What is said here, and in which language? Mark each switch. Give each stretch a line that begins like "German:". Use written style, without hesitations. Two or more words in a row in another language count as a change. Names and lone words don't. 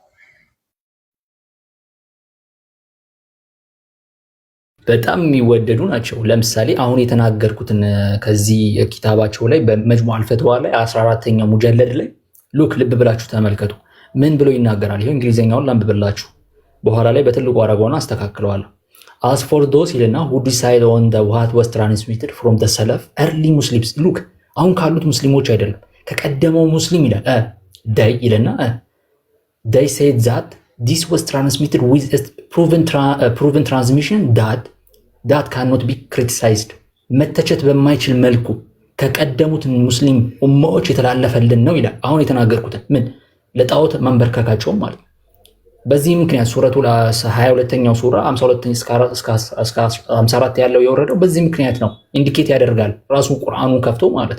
Amharic: በጣም የሚወደዱ ናቸው። ለምሳሌ አሁን የተናገርኩትን ከዚህ ኪታባቸው ላይ በመጅሙዕ አልፈትዋ ላይ 14ኛው ሙጀለድ ላይ ሉክ ልብ ብላችሁ ተመልከቱ። ምን ብሎ ይናገራል? ይሄው እንግሊዘኛውን ላንብብላችሁ፣ በኋላ ላይ በትልቁ አረጋውና አስተካክለዋለሁ።
English: as for those
Amharic: ይልና
English: who decide on the what was transmitted from the salaf early muslims
Amharic: ሉክ አሁን ካሉት ሙስሊሞች አይደለም ከቀደመው ሙስሊም ይላል they ይልና
English: they said that this was transmitted with a proven transmission that cannot be criticized
Amharic: መተቸት በማይችል መልኩ ከቀደሙት ሙስሊም ኡማዎች የተላለፈልን ነው ይላል። አሁን የተናገርኩትን ምን ለጣዖት መንበርከካቸው ማለት ነው። በዚህ ምክንያት ሱረቱል 22ኛው ሱራ 52 እስከ 54 ያለው የወረደው በዚህ ምክንያት ነው። ኢንዲኬት ያደርጋል ራሱ ቁርአኑን ከፍቶ ማለት